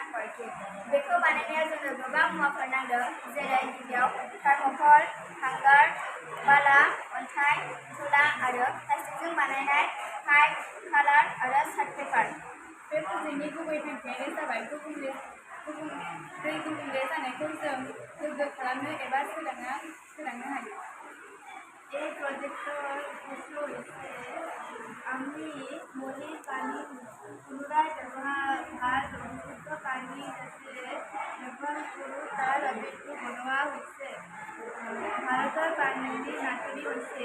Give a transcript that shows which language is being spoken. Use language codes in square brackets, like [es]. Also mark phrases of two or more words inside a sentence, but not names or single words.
[brx] बेखौ बानायनायाव जोङो गोबां मुवाफोर नांदों जेरै गिबियाव थार्मोकल, हांगार, बाला, अन्थाइ, तुला आरो प्लास्टिकजों बानायनाय पाइप, कालार आरो [en] chart paper. [brx] बे प्रजेक्टनि गुबै थांखियानो जाबाय दै गुबुंले जानायखौ जों गोग्गो खालामनो एबा सोदांनो हायो। [as] এই প্রজেক্টৰ উদ্দেশ্য হৈছে আমি নদীৰ পানী পুনৰাই ব্যৱহাৰ বিশুদ্ধ পানী যাতে ব্যৱহাৰ কৰোঁ তাৰ বাবেটো বনোৱা হৈছে। ভাৰতৰ পানীৰ নাটনি হৈছে।